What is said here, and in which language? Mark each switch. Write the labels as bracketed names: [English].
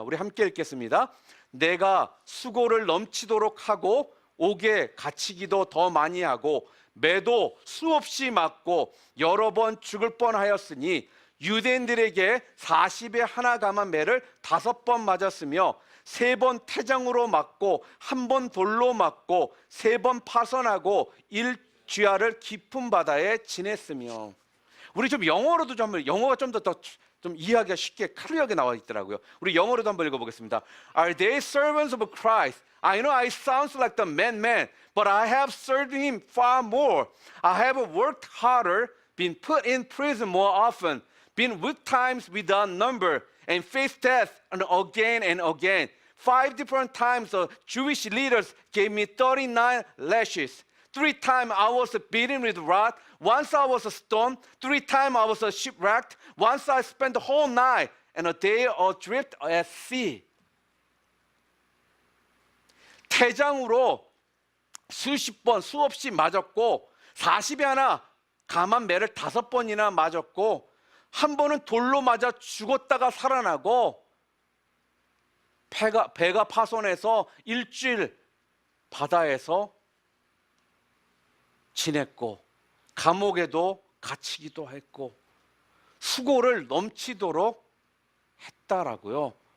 [Korean] 우리 함께 읽겠습니다. 내가 수고를 넘치도록 하고 옥에 갇히기도 더 많이 하고 매도 수없이 맞고 여러 번 죽을 뻔하였으니 유대인들에게 40에 하나 감한 매를 5번 맞았으며 3번 태장으로 맞고 1번 돌로 맞고 3번 파선하고 1쥐아를 깊은 바다에 지냈으며. 우리 좀 영어로도 좀, 영어가 좀 좀 이해하기가 쉽게 클리어하게 나와 있더라고요. 우리 영어로도 한번 읽어보겠습니다. [English] Are they servants of Christ? I know I sound like the man, but I have served him far more. I have worked harder, been put in prison more often, been with times without number, and faced death again and again. 5 different times the Jewish leaders gave me 39 lashes. 3 times I was beaten with rod. Once I was stoned. 3 times I was shipwrecked. Once I spent the whole night and a day adrift at sea. [Korean] 태장으로 수십 번 수없이 맞았고 40에 하나 감한 매를 5번이나 맞았고 한 번은 돌로 맞아 죽었다가 살아나고 배가 파손해서 일주일 바다에서 지냈고 감옥에도 갇히기도 했고 수고를 넘치도록 했다라고요.